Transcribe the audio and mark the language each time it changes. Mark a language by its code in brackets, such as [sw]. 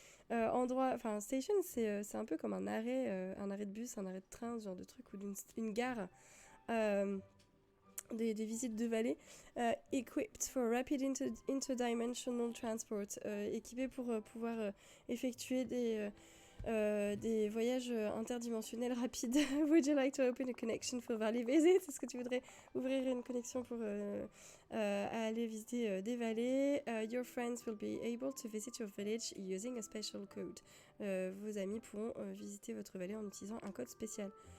[fr] Endroit, enfin station c'est un peu comme un arrêt de bus, un arrêt de train, ce genre de truc, ou une gare. Des visites de vallée, [en] equipped for rapid interdimensional transport, [fr] équipé pour pouvoir effectuer des voyages interdimensionnels rapides. [en] Would you like to open a connection for valley visit? [fr] Est-ce que tu voudrais ouvrir une connexion pour aller visiter des vallées? [en] Your friends will be able to visit your village using a special code. [fr] Vos amis pourront visiter votre vallée en utilisant un code spécial.